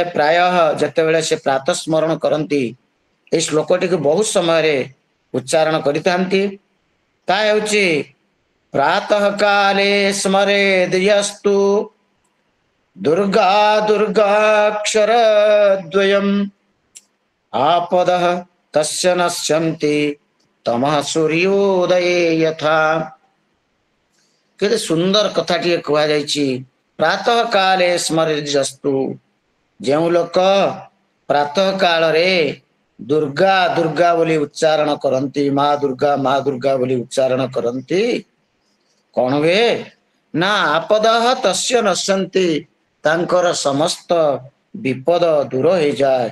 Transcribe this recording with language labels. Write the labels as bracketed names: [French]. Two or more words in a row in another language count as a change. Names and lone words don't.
[Odia] ପ୍ରାୟ ଯେତେବେଳେ ସେ ପ୍ରାତଃ ସ୍ମରଣ କରନ୍ତି ଏହି ଶ୍ଲୋକଟିକୁ ବହୁତ ସମୟରେ ଉଚ୍ଚାରଣ କରିଥାନ୍ତି। ତାହା ହେଉଛି [Sanskrit] ପ୍ରାତଃ କାଲେ ସ୍ମରେଦ୍ୟସ୍ତୁ ଦୁର୍ଗା ଦୁର୍ଗାକ୍ଷର ଦ୍ୱୟମ୍ आपदः तस्य नश्यन्ति तमः सूर्योदये यथा। [Odia] କେତେ ସୁନ୍ଦର କଥାଟିଏ କୁହାଯାଇଛି। [Sanskrit] ପ୍ରାତଃ କାଲେ ସ୍ମରେଦ୍ୟସ୍ତୁ, [Odia] ଯେଉଁ ଲୋକ ପ୍ରାତଃ କାଳରେ ଦୁର୍ଗା ଦୁର୍ଗା ବୋଲି ଉଚ୍ଚାରଣ କରନ୍ତି, ମା ଦୁର୍ଗା ବୋଲି ଉଚ୍ଚାରଣ କରନ୍ତି, କ'ଣ ହୁଏ ନା [Sanskrit] ଆପଦଃ ତସ୍ୟ ନଶ୍ୟନ୍ତି, [Odia] ତାଙ୍କର ସମସ୍ତ ବିପଦ ଦୂର ହେଇଯାଏ।